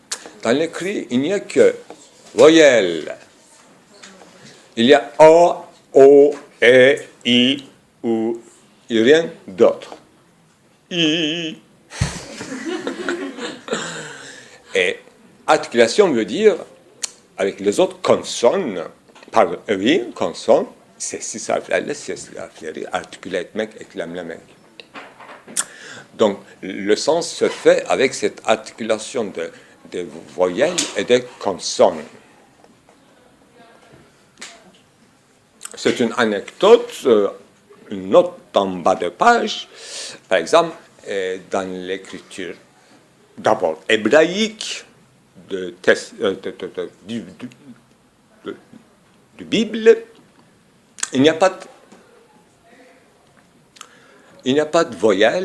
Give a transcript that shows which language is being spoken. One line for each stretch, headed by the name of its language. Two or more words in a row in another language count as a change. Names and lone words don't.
French: Dans les cris, il n'y a que voyelles Il y a A, O, E, I, ou et rien d'autre. I. Et articulation veut dire, avec les autres consonnes, pardon, oui, consonnes,
Turkish: sessiz harflerle sesli harfleri artiküle etmek, eklemlemek.
French: Donc, le sens se fait avec cette articulation de voyelles et de consonnes. C'est une anecdote, une note en bas de page, par exemple, dans l'écriture d'abord hébraïque du Bible, il n'y a pas de voyelle.